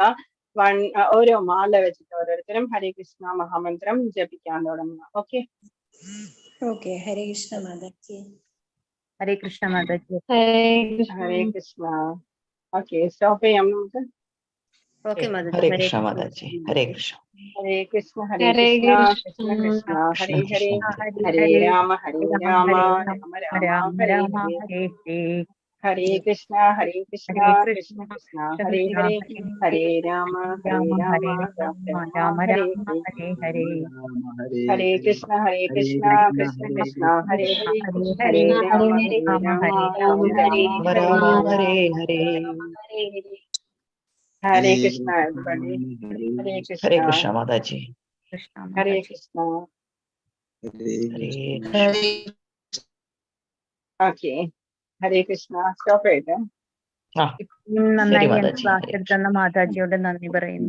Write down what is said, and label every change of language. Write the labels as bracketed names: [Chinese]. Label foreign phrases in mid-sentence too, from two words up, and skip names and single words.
[Malayalam] ഓരോ മാല വെച്ചിട്ട് ഓരോരുത്തരും ഹരേ കൃഷ്ണ മഹാമന്ത്രം ജപിക്കാൻ തുടങ്ങുക. ഓക്കെ ഓക്കെ. ഹരേ കൃഷ്ണ മാതാജി. ഹരേ കൃഷ്ണ മാതാജി. ഹരേ കൃഷ്ണ. ഓക്കെ, സ്റ്റോപ്പ് ചെയ്യാം നമുക്ക്. ഓക്കെ മാതാജി. ഹരേ കൃഷ്ണ മാതാജി. ഹരേ കൃഷ്ണ. ഹരേ കൃഷ്ണ കൃഷ്ണ കൃഷ്ണ ഹരേ ഹരേ, ഹരേ രാമ രാമ രാമ ഹരേ ഹരേ. ഹരേ കൃഷ്ണ കൃഷ്ണ കൃഷ്ണ ഹരേ ഹരേ, ഹരേ രാമ രാമ രാമ ഹരേ ഹരേ. ഹരേ കൃഷ്ണ കൃഷ്ണ കൃഷ്ണ ഹരേ ഹരേ, ഹരേ രാമ രാമ രാമ രാമ ഹരേ ഹരേ. ഹരേ കൃഷ്ണ everybody. ഹരേ കൃഷ്ണ. ഹരേ കൃഷ്ണ മാതാജി. ഹരേ കൃഷ്ണ. ഹരേ. ഓക്കെ, ഹരേ കൃഷ്ണ. സ്റ്റോപ്പ് ചെയ്തേ. നന്നായി മാതാജി. ക്ലാസ് എടുത്തുന്ന മാതാജിയോട് നന്ദി പറയുന്നു.